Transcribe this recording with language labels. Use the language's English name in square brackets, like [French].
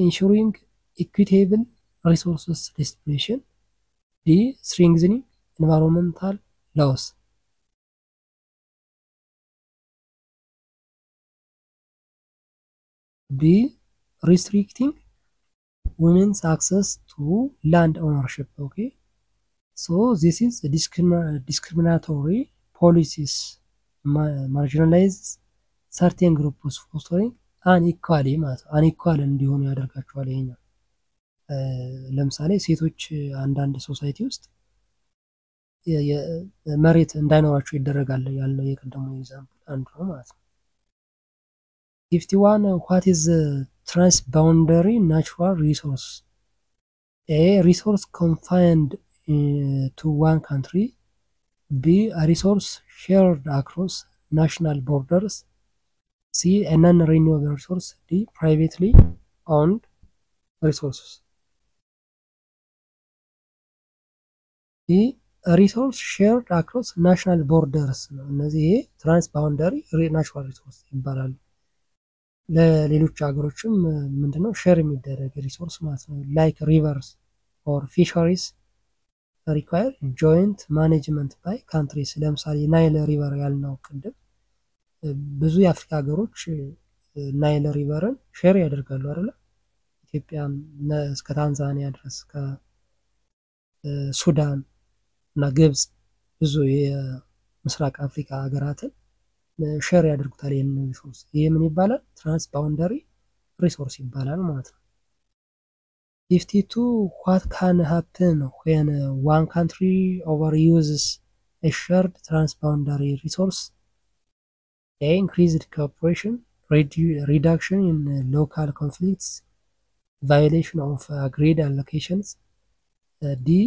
[English] Ensuring equitable resources distribution. D. Strengthening environmental laws. B. Restricting women's access to land ownership. Okay, so this is discriminatory policies marginalizes certain groups fostering unequality [Amharic] ማለት unequal እንዲሆኑ ያደርጋቸዋል። ይሄኛው ለምሳሌ ሴቶች አንዳንድ ሶሳይቲ ውስጥ መሬት እንዳይኖራቸው ይደረጋል ያለው የቀደሙ ኤግዛምፕል አንዱ ነው ማለት ነው። [English] 51 what is transboundary natural resource? A. Resource confined to one country. B. A resource shared across national borders. C. A non-renewable resource. D. Privately owned resources. D. A resource shared across national borders [Amharic] ነው። እነዚህ ትራንስባውንደሪ ናቹራል ሪሶርስ ይባላሉ። ለሌሎች ሀገሮችም ምንድነው ሼር የሚደረግ ሪሶርስ ማለት ነው። [English] ላይክ ሪቨርስ ኦር ፊሸሪስ ሪኳየር ጆይንት ማኔጅመንት ባይ ካንትሪስ። [Amharic] ለምሳሌ ናይል ሪቨር ያልነው ቅድም ብዙ የአፍሪካ ሀገሮች ናይል ሪቨርን ሼር ያደርጋሉ አይደለ? ኢትዮጵያም እስከ ታንዛኒያ ድረስ ከሱዳን እና ግብጽ ብዙ የምስራቅ አፍሪካ ሀገራትን ሼር ያደርጉታል ይሄንን ሪሶርስ። ይሄ ምን ይባላል? ትራንስባውንደሪ ሪሶርስ ይባላል ማለት ነው። [English] 52 what can happen when one country overuses a shared transboundary resource? A. Increased cooperation, reduction in local conflicts, violation of agreed allocations. D.